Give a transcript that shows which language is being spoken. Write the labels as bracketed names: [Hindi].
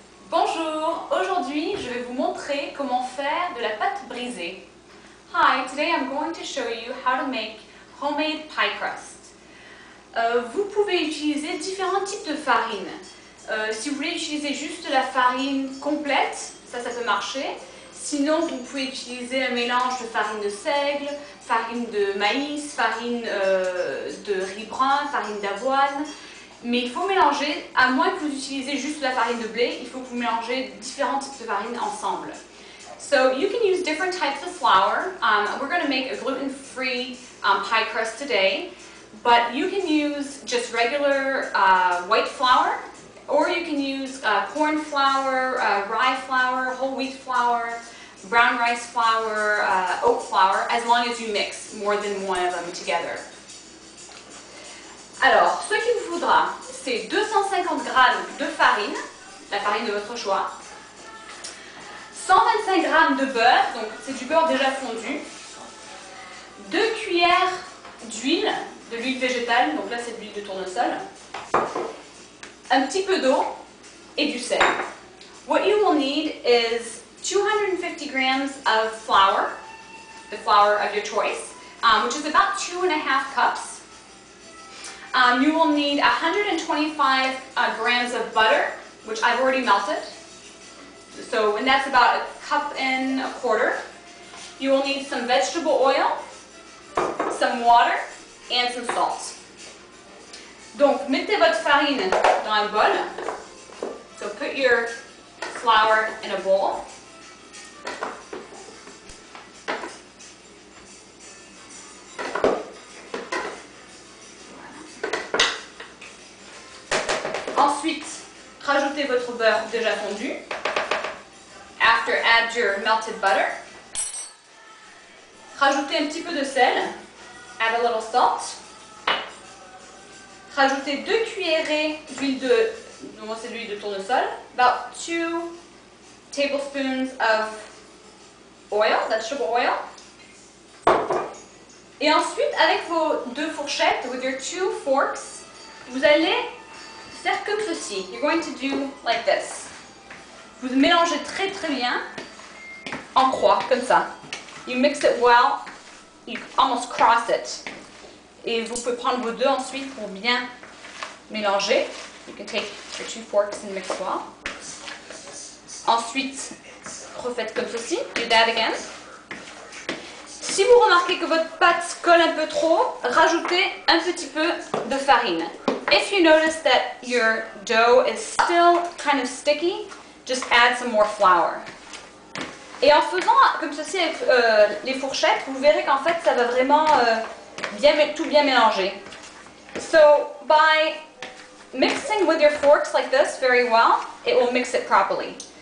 [French] Bonjour, aujourd'hui je vais vous montrer comment faire de la pâte brisée. [English] Hi, today I'm going to show you how to make homemade pie crust. [French] Vous pouvez utiliser différents types de farine. Si vous voulez utiliser juste la farine complète, ça peut marcher. Sinon, vous pouvez utiliser un mélange de farine de seigle, farine de maïs, farine de riz brun, farine d'avoine. Mais il faut mélanger, à moins que vous utilisez juste la farine de blé, il faut que vous mélangez différents types de farine ensemble. [English] So you can use different types of flour. We're going to make a gluten-free pie crust today, but you can use just regular white flour, or you can use corn flour, rye flour, whole wheat flour, brown rice flour, oat flour, as long as you mix more than one of them together. [French] Alors, ce qu'il vous faudra, c'est 250 g de farine, la farine de votre choix, 125 g de beurre, donc c'est du beurre déjà fondu, 2 cuillères d'huile, de l'huile végétale, donc là c'est de l'huile de tournesol, un petit peu d'eau et du sel. [English] What you will need is 250 grams of flour, the flour of your choice, which is about 2.5 cups. You will need 125 grams of butter, which I've already melted. So, and that's about 1.25 cups. You will need some vegetable oil, some water, and some salt. [French] Donc, mettez votre farine dans un bol. [English] So, put your flour in a bowl. [French] Ensuite, rajoutez votre beurre déjà fondu. [English] After, add your melted butter. [French] Rajoutez un petit peu de sel. [English] Add a little salt. [French] Rajoutez 2 cuillerées d'huile de, moi c'est de l'huile de tournesol. [English] About 2 tablespoons of oil, vegetable oil. [French] Et ensuite, avec vos 2 fourchettes, [English] with your 2 forks, [French] vous allez faire comme ceci. [English] You're going to do like this. [French] Vous mélangez très bien en croix, comme ça. [English] You mix it well, you almost cross it. [French] Et vous pouvez prendre vos 2 ensuite pour bien mélanger. [English] You can take your 2 forks and mix well. [French] Ensuite, refaites comme ceci. [English] Do that again. [French] Si vous remarquez que votre pâte colle un peu trop, rajoutez un petit peu de farine. [English] If you notice that your dough is still kind of sticky, just add some more flour. [French] Et en faisant comme ceci avec les fourchettes, vous verrez qu'en fait ça va vraiment tout bien mélanger. [English] So by mixing with your forks like this very well, it will mix it properly.